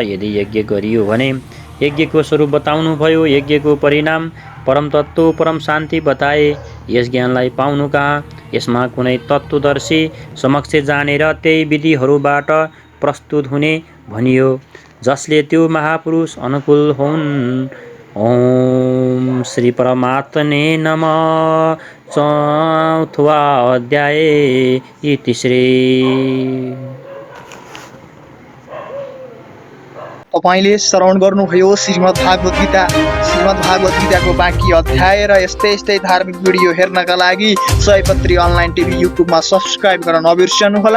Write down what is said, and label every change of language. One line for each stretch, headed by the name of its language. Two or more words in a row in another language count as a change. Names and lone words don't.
Nepali: यदि यज्ञ गरियो भने यज्ञको स्वरूप बताउनु भयो। यज्ञको परिणाम परम तत्त्व परम शान्ति बताए। यस ज्ञानलाई पाउनु कहाँ? यसमा कुनै तत्त्वदर्शी समक्ष जानेर त्यही विधिहरूबाट प्रस्तुत हुने भनियो, जसले त्यो महापुरुष अनुकूल हुन्।
Sanskrit: ओम श्री परमात्मने नमः। 4वां अध्याय इति श्री।
Nepali: तपाईले श्रवण गर्नुभयो श्रीमद् भागवत गीताको बाँकी अध्याय र यस्तै धार्मिक भिडियो हेर्नका लागि सयपत्री अनलाइन टिभी युट्युबमा सब्स्क्राइब गर्न नबिर्सनुहोला।